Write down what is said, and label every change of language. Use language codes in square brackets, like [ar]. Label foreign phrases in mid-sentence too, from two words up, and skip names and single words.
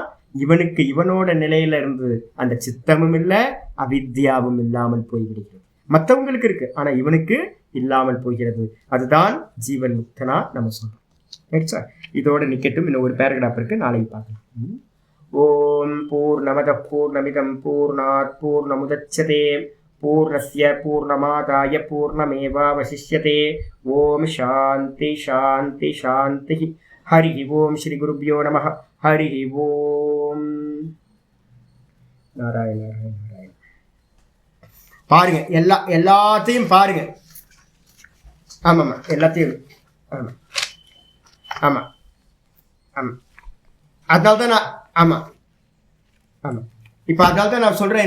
[ta] இவனுக்கு இவனோட நிலையில இருந்து அந்த சித்தமும் இல்லை அவித்யாவும் இல்லாமல் போய்விடுகிறது. மற்றவங்களுக்கு இருக்கு, ஆனா இவனுக்கு இல்லாமல் போகிறது. அதுதான் ஜீவன் முக்தனா நம்ம சொல்றோம். இதோட நிக்கட்டும். இன்னும் ஒரு பேராகிராஃப் இருக்கு, நாளைக்கு பார்க்கலாம். [sa] ॐ पूर्णमदः पूर्णमिदं पूर्णात् पूर्णमुदच्यते पूर्णस्य पूर्णमादाय पूर्णमेवावशिष्यते. ॐ शान्तिः शान्तिः शान्तिः. हरि ॐ। श्री गुरुभ्यो नमः. हरि ॐ. [ta] நாராயண நாராயண நாராயண. பாருங்க, எல்லாத்தையும் பாருங்க. ஆமாம்மா, எல்லாத்தையும். ஆமாம். அதனால தான் நான் ஆமாம் இப்போ அதனால தான் நான் சொல்கிறேன்.